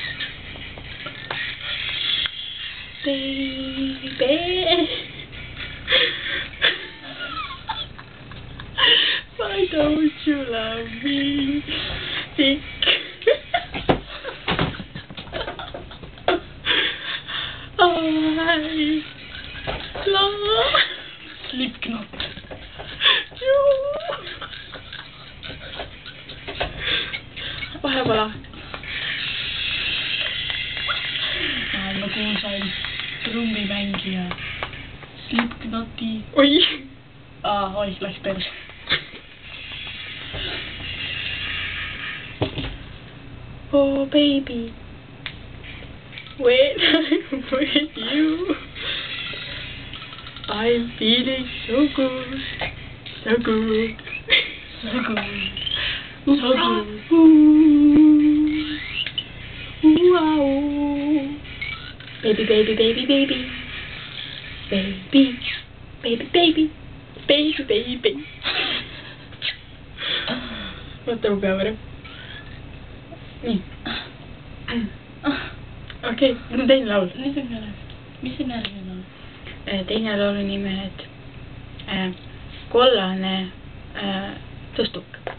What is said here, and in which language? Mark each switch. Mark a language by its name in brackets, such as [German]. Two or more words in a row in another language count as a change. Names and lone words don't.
[English] Baby, why don't you love me? I love Slipknot. [Estonian] Vahepeal maailma kuulsaim trummimängija Slipknoti. Oi! Oih, läks perse. [English] Oh baby, when I'm with you, I'm feeling so good, so good, so good, so good. Ooh, wow. Baby, baby, baby, baby, baby, baby, baby, baby, baby. [Estonian] Oota, mu pea võreb. Nii. Okei, nüüd on teine laul. Nüüd on jälle. Mis on järgmine laul? Teine laulu nimed Kollane tõstuk.